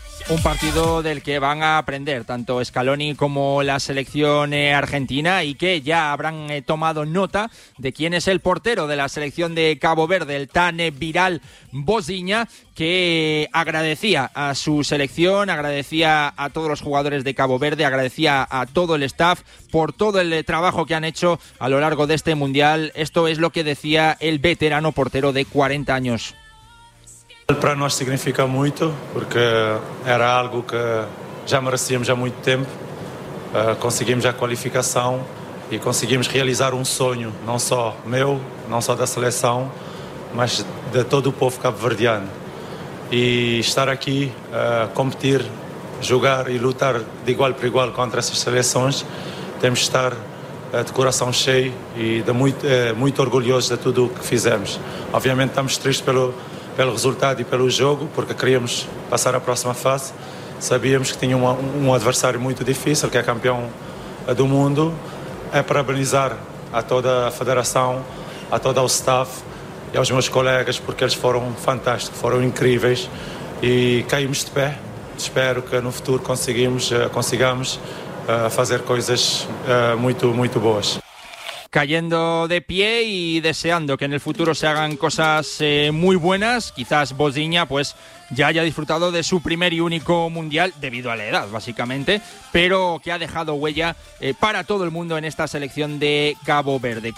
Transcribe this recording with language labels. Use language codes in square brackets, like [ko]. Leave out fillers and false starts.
[es] Un partido del que van a aprender tanto Scaloni como la selección argentina, y que ya habrán tomado nota de quién es el portero de la selección de Cabo Verde, el tan viral Bosiña, que agradecía a su selección, agradecía a todos los jugadores de Cabo Verde, agradecía a todo el staff por todo el trabajo que han hecho a lo largo de este Mundial. Esto es lo que decía el veterano portero de 40 años. [pt] Para nós significa muito, porque era algo que já merecíamos há muito tempo. Conseguimos a qualificação e conseguimos realizar um sonho, não só meu, não só da seleção, mas de todo o povo cabo-verdiano. E estar aqui a competir, jogar e lutar de igual para igual contra essas seleções, temos de estar de coração cheio e de muito orgulhosos de tudo o que fizemos. Obviamente estamos tristes pelo resultado e pelo jogo, porque queríamos passar à próxima fase. Sabíamos que tinha um adversário muito difícil, que é campeão do mundo. É parabenizar a toda a federação, a todo o staff e aos meus colegas, porque eles foram fantásticos, foram incríveis, e caímos de pé. Espero que no futuro consigamos fazer coisas muito, muito boas. [es] Cayendo de pie y deseando que en el futuro se hagan cosas muy buenas. Quizás Bosiña pues ya haya disfrutado de su primer y único Mundial debido a la edad, básicamente, pero que ha dejado huella para todo el mundo en esta selección de Cabo Verde.